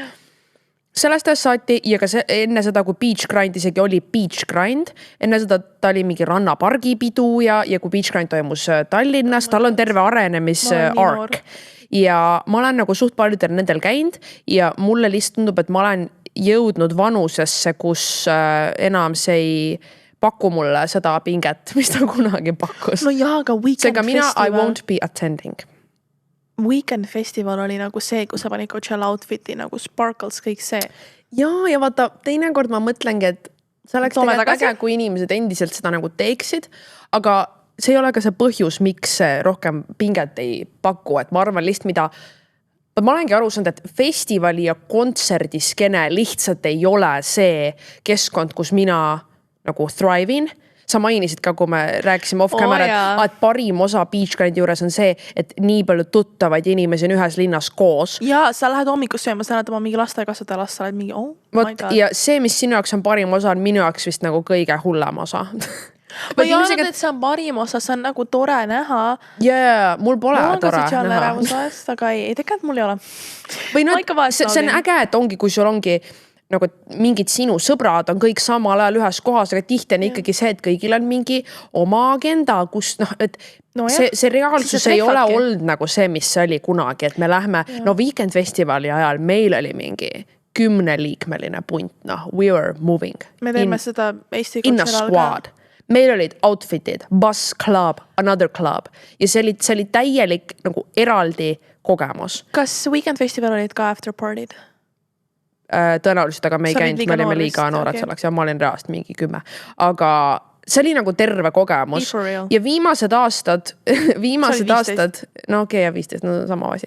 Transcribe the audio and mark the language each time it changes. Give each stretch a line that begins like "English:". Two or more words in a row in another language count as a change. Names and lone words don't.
Estonian: Sellest ajast saati ja ka enne seda, kui Beach Grind isegi oli Beach Grind, enne seda ta oli mingi rannapargi pidu ja kui Beach Grind toimus Tallinnas, tal on terve arenemisark. Ja ma olen nagu suht paljudel nendel käinud ja mulle lihtsalt tundub, et ma olen jõudnud vanusesse, kus enam see ei paku mulle seda pinget, mis ta kunagi pakkus. No jaa, aga Weekend Festival.
English: I won't be attending.
Estonian: Weekend Festival oli nagu see, kus sa panid Coachella outfit'i nagu sparkles, kõik see. Ja vaata, teinekord ma mõtlengi, et see oleks tegelikult äge, kui inimesed endiselt seda nagu teeksid, aga see ei ole ka see põhjus, miks see rohkem pinget ei paku, et ma arvan lihtsalt ma olengi aru saanud, et festivali ja kontserdiskene lihtsalt ei ole see keskkond, kus mina nagu thrive'in. Sa mainisid ka, kui me rääkisime
English: off camera,
Estonian: et parim osa Beach Grindi juures on see, et nii palju tuttavaid inimesi on ühes linnas koos. Ja sa lähed hommikus sööma, sa näed oma mingi lasteaiakasvataja last, sa oled mingi,
English: my god.
Estonian: Ja see, mis sinu jaoks on parim osa, on minu jaoks vist nagu kõige hullem osa. Ma ei arvad, et see on parim osa, see on nagu tore näha. Mul pole tore näha. Aga ei, tegelikult mul ei ole. Või see on äge, et ongi, kui sul ongi nagu mingid sinu sõbrad on kõik samal ajal ühes kohas, aga tihti on ikkagi see, et kõigil on mingi oma agenda, kus see reaalsus ei ole olnud nagu see, mis see oli kunagi, et me lähme, Weekend Festivali ajal meil oli mingi 10-liikmeline punt,
English: we were moving.
Estonian: Me teeme seda Eesti
English: in a squad.
Estonian: Meil olid outfitid, bus club,
English: another club
Estonian: ja see oli täielik nagu eraldi kogemus. Kas Weekend Festival olid ka after party'd? Tõenäoliselt, aga me ei käinud, me olime liiga noored selleks ja ma olin reast mingi 10. Aga see oli nagu terve kogemus. Ja viimased aastad, no okei, ja 15, no sama asi.